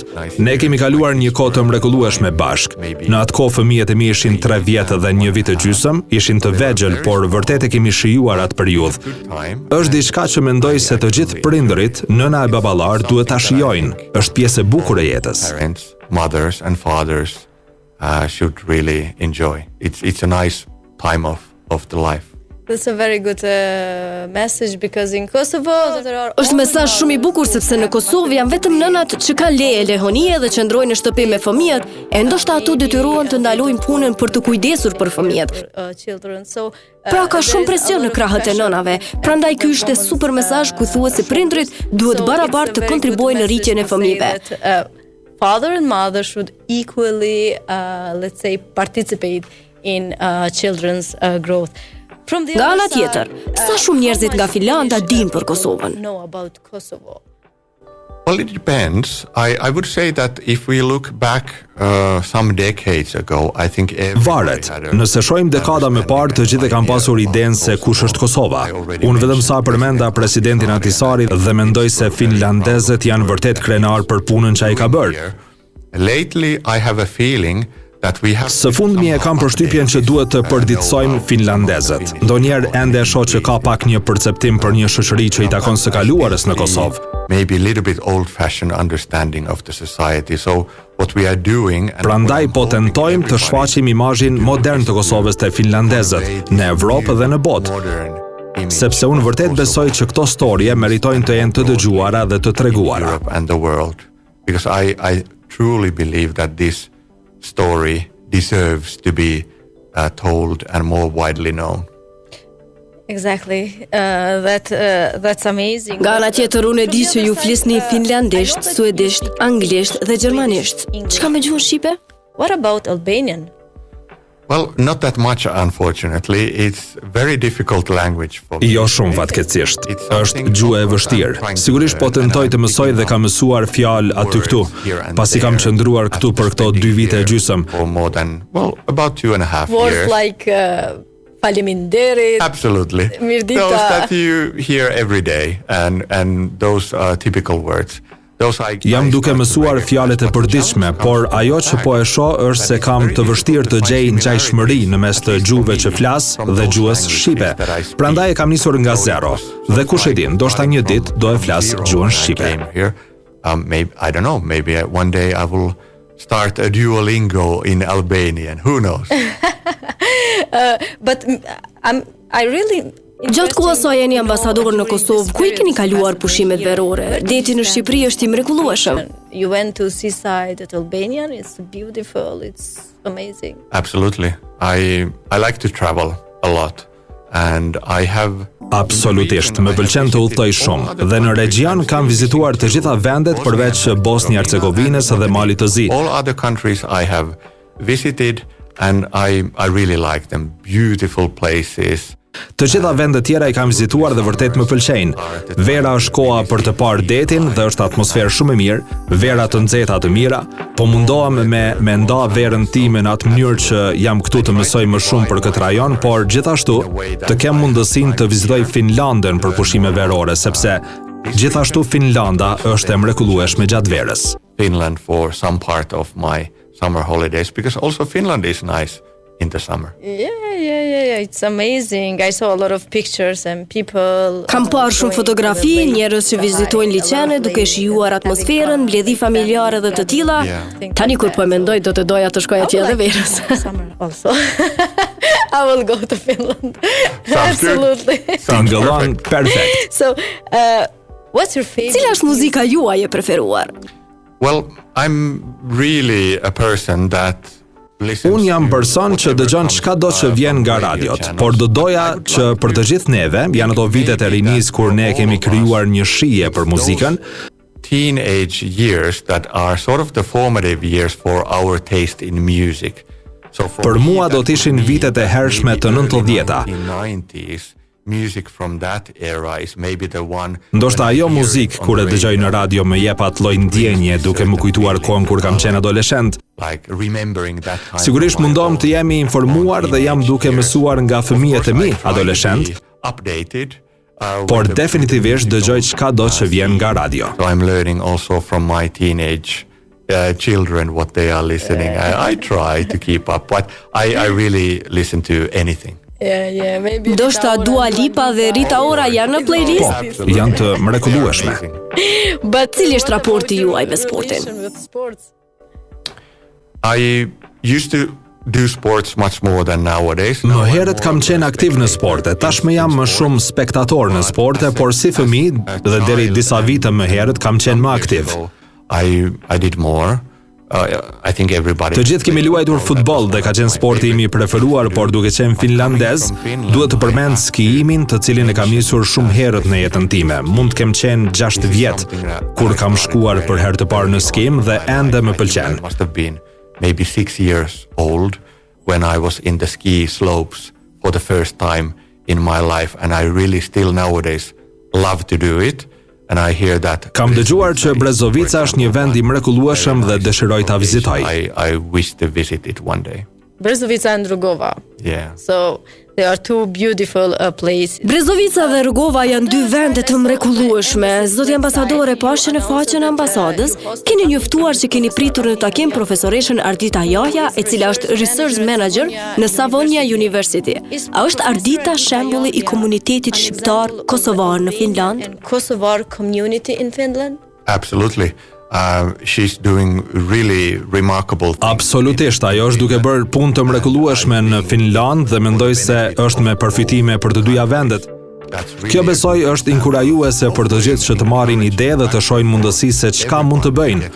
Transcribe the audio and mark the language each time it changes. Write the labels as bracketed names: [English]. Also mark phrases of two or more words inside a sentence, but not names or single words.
[Albanian] Ne kemi kaluar një kohë të mrekullueshme bashk. Në atë kohë fëmijët e mi ishin 3 vjetë dhe 1 vit e gjysmë, ishin të vegjël, por vërtet e kemi shijuar atë periudhë. Është diçka që mendoj se të gjithë prindërit, nëna e baballar duhet ta shijojnë. Është pjesë e bukur e jetës. [English] Parents, mothers and fathers should really enjoy. It's a nice time of the life. That's a very good message because in Kosovo there are [Albanian] Është mesazh shumë i bukur sepse në Kosovë janë vetëm nënat që kanë leje lehonie dhe qëndrojnë në shtëpi me fëmijët, e ndoshta ato detyrohen të ndalojnë punën për të kujdesur për fëmijët. [English] children. So [Albanian] Pra ka shumë presion në krahët e nënave. Prandaj ky është super mesazh ku thuhet se prindrit duhet barabartë të kontribuojnë në rritjen e fëmijëve. [English] Father and mother should equally let's say participate in children's growth. [Albanian] Nga ana tjetër, sa shumë njerëzit nga Finlanda dinë për Kosovën? [English] Know about Kosovo. Well, it depends. I would say that if we look back some decades ago, I think [Albanian] Varet. Nëse shohim dekada më parë, të gjithë kanë pasur idenë se kush është Kosova. Unë vetëm sa përmenda presidentin Ahtisaari dhe mendoj se finlandezët janë vërtet krenar për punën që ai ka bërë. [English] Lately, I have a feeling that we have. [Albanian] Së fundmi e kam përshtypjen që duhet të përditësojmë finlandezët. Ndonjëherë ende e shoh që ka pak një perceptim për një shoqëri që i takon së kaluarës në Kosovë. [English] maybe a little bit old-fashioned understanding of the society. So what we are doing, [Albanian] Prandaj po tentojmë të shfaqim imazhin modern të Kosovës te finlandezët në Evropë dhe në botë. Sepse unë vërtet besoj që këto storje meritojnë të jenë të dëgjuara dhe të treguara. [English] And the world, because I truly believe that this story deserves to be told and more widely known. Exactly. That's amazing. [Albanian] Nga ana tjetër unë e di që ju flisni finlandisht, suedisht, anglisht dhe gjermanisht. Çka me gjuhën shqipe? [English] What about Albanian? Well, not that much, unfortunately. It's very difficult language for me. [Albanian] Jo shumë fatkeqësisht. Është gjuhë e vështirë. Sigurisht po tentoj të mësoj dhe kam mësuar fjalë aty këtu, pasi kam qëndruar këtu për këto 2 vite e gjysmë. [English] For more than, well, about 2.5 Words years. like faleminderit. Absolutely. Mirdita. Those that you hear every day, and those are typical words. [Albanian] Jam duke mësuar fjalët e përditshme, por ajo që po e shoh është se kam të vështirë të gjej ngjajshmëri në mes të gjuhëve që flas dhe gjuhës shqipe. Prandaj e kam nisur nga zero. Dhe kush e din, ndoshta një ditë do e flas gjuhën shqipe. [English] Maybe, I don't know, maybe one day I will start a Duolingo in Albanian. Who knows? But I really [Albanian] Gjatë kohës sa jeni ambasador në Kosovë, ku I keni kaluar pushimet verore? Deti në Shqipëri është I mrekullueshëm. [English] You went to seaside at Albanian. It's beautiful. It's amazing. Absolutely. I like to travel a lot, and I have. [Albanian] Absolutisht, më pëlqen të udhtoj shumë dhe në regjion kam vizituar të gjitha vendet përveç Bosnjë-Hercegovinës dhe Malit të Zi. [English] All other countries I have visited, and I really like them. Beautiful places. [Albanian] Të gjitha vendet tjera I kam vizituar dhe vërtet më pëlqejnë. Vera është koha për të parë detin dhe është atmosferë shumë e mirë, vera të nxehta të mira, po mundohem me nda verën time në atë mënyrë që jam këtu të mësoj më shumë për këtë rajon, por gjithashtu të kem mundësinë të vizitoj Finlandën për pushime verore, sepse gjithashtu Finlanda është e mrekullueshme gjatë verës. [English] Finland for some part of my summer holidays, because also Finland is nice in the summer. Yeah. It's amazing. I saw a lot of pictures and people. [Albanian] Kam parë shumë fotografi, njerëz që vizitojnë liçene duke shijuar atmosferën, mbledhje familjare dhe të tilla. Tani kur po e mendoj do të doja të shkoj atje edhe verës. [English] Summer also. I will go to Finland. Sounds good. Absolutely. [Albanian] Tingëllon perfekt. [English] So, what's your favorite? [Albanian] Cila është muzika juaj e preferuar? [English] Well, I'm really a person that [Albanian] Unë jam person që dëgjon çkado që vjen nga radiot, por do doja që për të gjithë neve, janë ato vitet e rinis kur ne kemi krijuar një shije për muzikën, [English] teenage years that are sort of the formative years for our taste in music. So [Albanian] për mua do të ishin vitet e hershme të 90-ta. [English] Music from that era is maybe the one. [Albanian] Ndoshta ajo muzikë kur e dëgjoj në radio më jep atë lloj ndjenje duke më kujtuar kohën kur kam qenë adoleshent. [English] Like remembering that time. [Albanian] Sigurisht mundohem të jemi informuar dhe jam duke mësuar nga fëmijët e mi adoleshent. [English] Updated. [Albanian] Por definitivisht dëgjoj çkado që vjen nga radio. [English] So I'm learning also from my teenage children what they are listening. I try to keep up, but I really listen to anything. Yeah, maybe. [Albanian] Ndoshta Dua Lipa dhe Rita Ora janë në playlist? Po, janë të mrekullueshme. But cili është raporti juaj me sportin? [English] I used to do sports much more than nowadays. [Albanian] Më herët kam qenë aktiv në sporte, tashmë jam më shumë spektator në sporte, por si fëmijë dhe deri disa vite më herët kam qenë më aktiv. [English] I did more. I think everybody. [Albanian] Të gjithë kemi luajtur futboll dhe ka qenë sporti im I preferuar, por duke qenë finlandez, duhet të përmend skiimin, të cilin e kam nisur shumë herët në jetën time. Mund të kem qenë 6 vjet kur kam shkuar për herë të parë në skim dhe ende më pëlqen. [English] Must have been maybe 6 years old when I was in the ski slopes for the first time in my life, and I really still nowadays love to do it. And I hear that. [Albanian] Kam dëgjuar që Brezovica është një vend I mrekullueshëm dhe dëshiroj ta vizitoj. [English] I wish to visit it one day. Brezovica and Rugova. Yeah. So They are two beautiful places. [Albanian] Brezovica dhe Rrugova janë dy vende të mrekullueshme. Zoti ambasadore, pashë në faqen e ambasadës, keni njoftuar që keni pritur në takim profesoreshën Ardita Jahja, e cila është [English] research manager [Albanian] në Savonia University. A është Ardita shembulli i komunitetit shqiptar kosovar në Finland? [English] Kosovar community in Finland? Absolutely. She's doing really remarkable things. [Albanian] Absolutisht, ajo është duke bërë punë të mrekullueshme në Finland dhe mendoj se është me përfitime për të dyja vendet. Kjo besoj është inkurajuese për të gjithë që të marrin ide dhe të shohin mundësi se çka mund të bëjnë.